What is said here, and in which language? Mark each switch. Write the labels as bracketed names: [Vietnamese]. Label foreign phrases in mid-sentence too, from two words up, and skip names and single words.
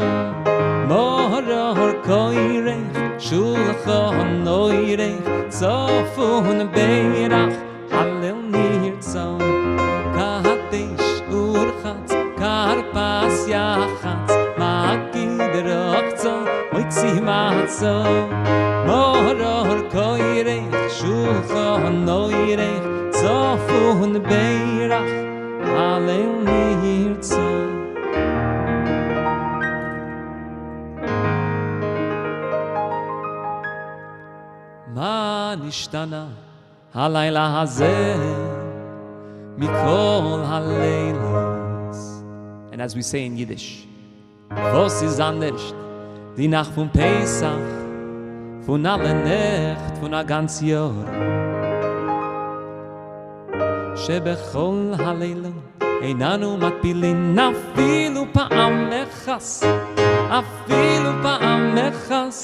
[Hebrew] מרור כורך שלחן עורך צפון ברך הלל נרצה קדש ורחץ כרפס יחץ מגיד רחצה מוציא מצה מרור כורך שלחן עורך צפון ברך הלל נרצה. מה נשתנה הלילה הזה מכל הלילות. [English] And as we say in Yiddish, [Yiddish] וואס איז אנדערש די נאכט פון פסח, פון אלע נאכט, פון א גאנץ יאר. [Hebrew] שבכל הלילות אין אנו מטבילין אפילו פעם אחת, אפילו פעם אחת.